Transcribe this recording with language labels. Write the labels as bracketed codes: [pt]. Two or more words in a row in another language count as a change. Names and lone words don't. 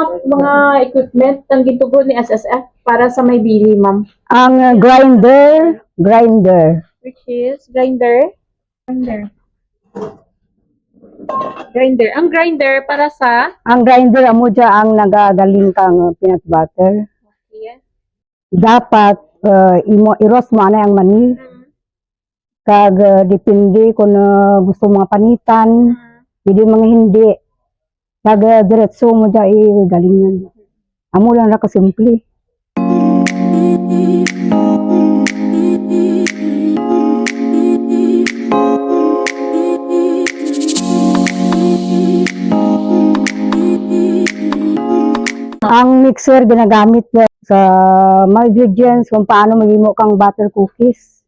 [krj] mga equipment ang gitubo ni SSF para sa may bili, ma'am? Ang grinder. [en] Which is [krj] grinder. Ang grinder para sa Ang grinder amo dya ang nagagaling kang [en] peanut butter. yeah. [krj] Dapat i-roast mo na ang mani. Kag depende kung gusto mga panitan, hindi mga hindi. Kag diretso mo dya galingan. Amo lang na kasimple. Ang mixer ginagamit niya sa mga ingredients kung paano maghimo kang [en] butter cookies.